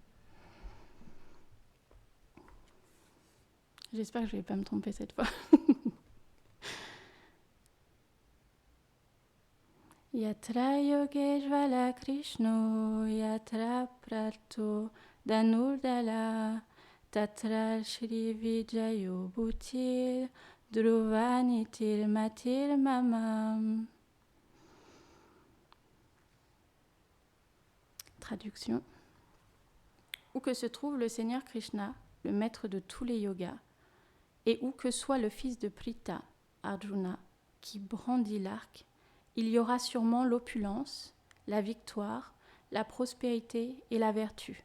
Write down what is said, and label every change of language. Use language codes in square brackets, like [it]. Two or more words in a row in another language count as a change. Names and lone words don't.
[fr] J'espère que je ne vais pas me tromper cette fois. [sa] यत्र योगेश्वर कृष्णो यत्र पार्थो धनुर्धर तत्र श्री विजयो भूतिर् ध्रुवानीतिर् मतिर् मम. [fr] Traduction. Où que se trouve le Seigneur Krishna, le maître de tous les yogas, et où que soit le fils de Pritha, Arjuna, qui brandit l'arc, il y aura sûrement l'opulence, la victoire, la prospérité et la vertu.